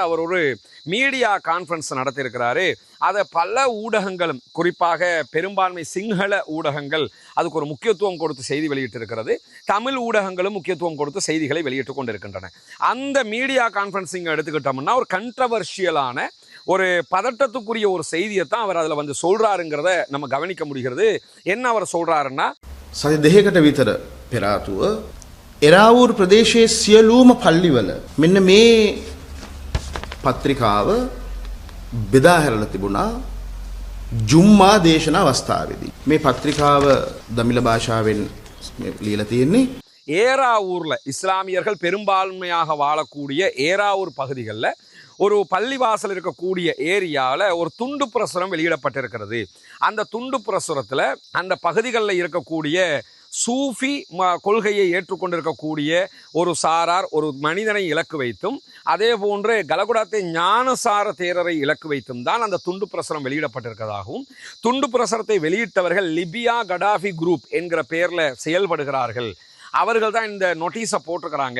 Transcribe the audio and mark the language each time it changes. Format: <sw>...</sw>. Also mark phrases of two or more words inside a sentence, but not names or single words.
<ta>அவர் ஒரு</ta> <en>media conference</en> <ta>நடத்தியிருக்கிறாரு. அதை பல ஊடகங்களும், குறிப்பாக பெரும்பான்மை சிங்கள ஊடகங்கள் அதுக்கு ஒரு முக்கியத்துவம் கொடுத்து செய்தி வெளியிட்டிருக்கிறது. தமிழ் ஊடகங்களும் முக்கியத்துவம் கொடுத்து செய்திகளை வெளியிட்டு கொண்டிருக்கின்றன. அந்த</ta> <en>media conferencing</en> <ta>எடுத்துக்கிட்டோம்னா ஒரு கண்ட்ரவர்ஷியலான, ஒரு பதட்டத்துக்குரிய ஒரு செய்தியை தான் அவர் அதில் வந்து சொல்றாருங்கிறத நம்ம கவனிக்க முடிகிறது. என்ன அவர் சொல்றாருன்னா,</ta> <si>සති දෙකකට විතර පෙර ආතුව එරාවූර් ප්‍රදේශයේ සියලුම පල්ලිවල මෙන්න මේ පත්‍රිකාව බෙදා හැරලා තිබුණා ජුම්මා දේශනා අවස්ථාවේදී. මේ පත්‍රිකාව දමිළ භාෂාවෙන් ලියලා තියෙන්නේ.</si> <ta>ஏராவூர்ல இஸ்லாமியர்கள் பெரும்பான்மையாக வாழக்கூடிய ஏராவூர் பகுதிகளில் ஒரு பள்ளிவாசல் இருக்கக்கூடிய ஏரியாவில் ஒரு துண்டு பிரசுரம் வெளியிடப்பட்டிருக்கிறது. அந்த துண்டு பிரசுரத்தில் அந்த பகுதிகளில் இருக்கக்கூடிய சூஃபி கொள்கையை ஏற்றுக்கொண்டிருக்கக்கூடிய ஒரு சாரார் ஒரு மனிதனை இலக்கு வைத்தும் அதே போன்று கலகுடாத்தை ஞானசார தேரரை இலக்கு வைத்தும் தான் அந்த துண்டு பிரசுரம் வெளியிடப்பட்டிருக்கிறதாகவும், துண்டு பிரசுரத்தை வெளியிட்டவர்கள் லிபியா கடாஃபி குரூப் என்கிற பெயரில் செயல்படுகிறார்கள், அவர்கள் தான் இந்த நோட்டீஸை போட்டிருக்கிறாங்க.</ta>